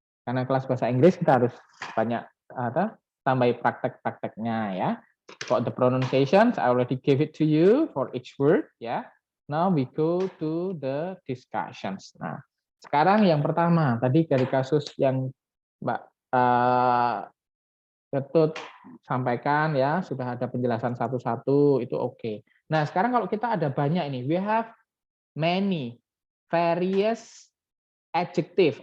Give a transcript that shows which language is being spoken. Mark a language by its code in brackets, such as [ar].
[id] Karena kelas bahasa Inggris kita harus banyak tambahi praktek-prakteknya ya. [en] For the pronunciations, I already gave it to you for each word ya. Now we go to the discussions. [id] Nah, sekarang yang pertama tadi dari kasus yang Mbak Ketut sampaikan ya, sudah ada penjelasan satu-satu itu oke. Nah, sekarang kalau kita ada banyak ini, [en] we have many various adjective.